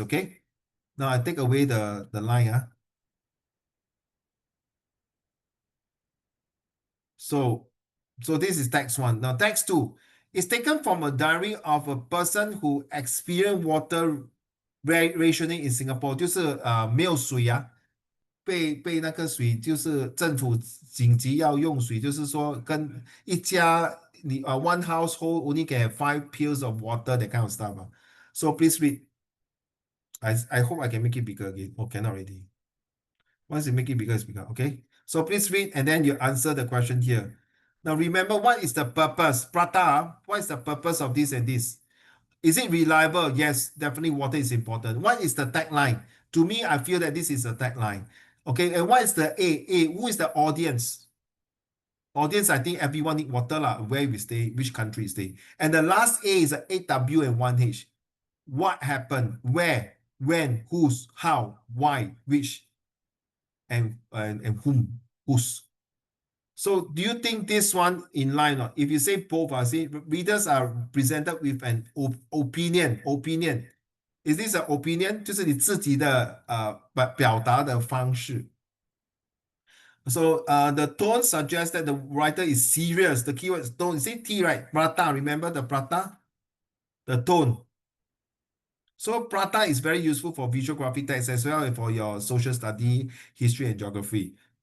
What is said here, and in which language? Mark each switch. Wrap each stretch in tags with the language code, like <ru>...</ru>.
<en>Okay, now I take away the line. So this is text one. Now text two is taken from a diary of a person who experienced water rationing in Singapore.</en> <zh>就是没有水啊，被那个水就是政府紧急要用水，就是说跟一家</zh> <en>one household only can have 5 pills of water, that kind of stuff. So please read. I hope I can make it bigger again. Oh, cannot already. Once you make it bigger, it's bigger. Okay. So please read and then you answer the question here. Now remember, what is the purpose? Prata, what is the purpose of this and this? Is it reliable? Yes, definitely water is important. What is the tagline? To me, I feel that this is a tagline. Okay, and what is the A? Who is the audience? Audience, I think everyone need water lah, where we stay, which country we stay. And the last A is a 8W and 1H. What happened? Where? When? Whose? How? Why? Which? And whom? Whose? So do you think this one in line? Or if you say both, I say readers are presented with an opinion. Opinion. Is this an opinion?</en> <zh>就是你自己的表达的方式。</zh> <en>So the tone suggests that the writer is serious. The keyword is tone. You see T, right? Prata, remember the prata? The tone. So prata is very useful for visual graphic text as well and for your social study, history, and geography.</en>